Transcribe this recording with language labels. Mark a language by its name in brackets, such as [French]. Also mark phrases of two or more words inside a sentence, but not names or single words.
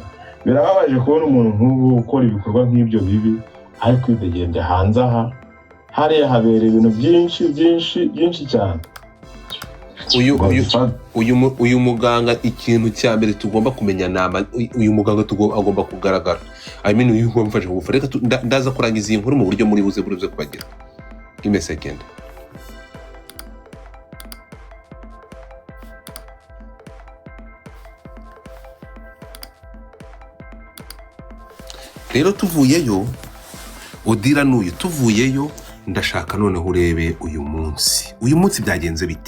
[Kinyarwanda] Birababaje kubona umuntu nk'ubu ukora ibikorwa nk'ibyo bibi ariko kwidegembya hanze aha. Hariya habereye ibintu byinshi cyane. Uyu muganga ikintu cya mbere tugomba kumenya nama uyu muganga agomba kugaragara. [English] I mean [Kinyarwanda] uyu mfashe kugufa. Reka ndaza kurangiza iyi nkuru mu buryo muri buze kubagira. [English] Give me a second. [Kinyarwanda] Rero tuvuyeyo Odira n'uyu tuvuyeyo ndashaka noneho urebe uyu munsi byagenze bite.